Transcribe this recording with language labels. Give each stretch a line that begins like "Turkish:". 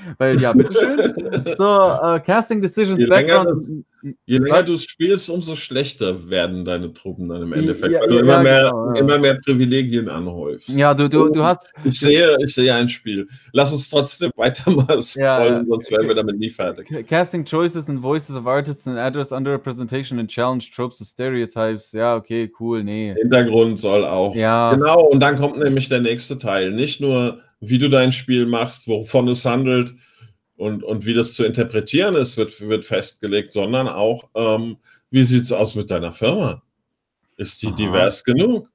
German: Weil, ja, bitteschön. So, Casting Decisions Background. Je länger du spielst, umso schlechter werden deine Truppen dann im Endeffekt, weil du immer mehr Privilegien anhäufst. Ja, du hast... Ich sehe ein Spiel. Lass uns trotzdem weiter mal scrollen, sonst werden wir damit nie fertig.
English: Casting Choices and Voices of Artists and Address Underrepresentation and Challenge Tropes of Stereotypes.
German: Ja, okay, cool, nee. Hintergrund soll auch. Ja. Genau, und dann kommt nämlich der nächste Teil. Nicht nur, wie du dein Spiel machst, wovon es handelt, Und wie das zu interpretieren ist, wird festgelegt, sondern auch, wie sieht es aus mit deiner Firma? Ist die divers genug?